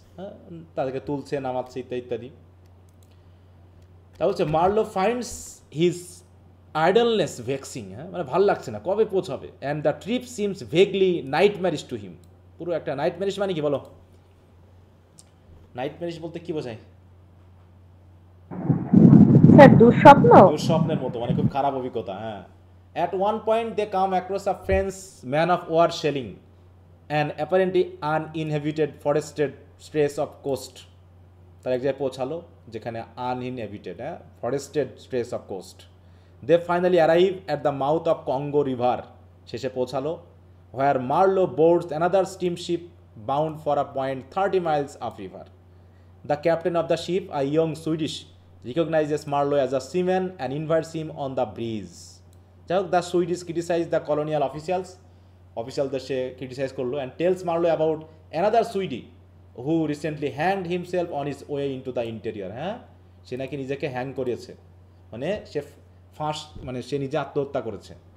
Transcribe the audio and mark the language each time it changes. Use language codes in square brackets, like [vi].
[bn] হ্যাঁ, তাদেরকে তুলছে, নামাচ্ছে, ইত্যাদি ইত্যাদি। তা হচ্ছে [en] Marlowe finds his idleness vexing. [bn] হ্যাঁ, মানে ভাল লাগছে না, কবে পৌঁছাবে। [en] And the trip seems vaguely nightmarish to him. [bn] পুরো একটা নাইট ম্যারিজ মানে কি বলো? নাইট ম্যারিজ বলতে কি বোঝায়? স্যার দুঃস্বপ্ন। দুঃস্বপ্নের মতো, মানে খুব খারাপ অভিজ্ঞতা। হ্যাঁ। [en] At one point they come across a French man of war shelling an apparently uninhabited forested stretch of coast. [bn] তার এক জায়গায় পৌঁছালো যেখানে [en] uninhabited, forested stretch of coast. They finally arrive at the mouth of Congo river. [bn] শেষে পৌঁছালো, [en] where Marlowe boards another steamship bound for a point 30 miles upriver. The captain of the ship, a young Swedish, recognizes Marlowe as a seaman and invites him on the breeze. যাই হোক, the Swedish criticize the [bn] colonial অফিসিয়ালদের say criticise করলো, [en] And tells Marlowe about another Swede who recently hanged himself on his way in to the interior. [bn] হ্যাঁ, সে নাকি নিজেকে hang করেছে, মানে সে মানে সে নিজে আত্মহত্যা করেছে।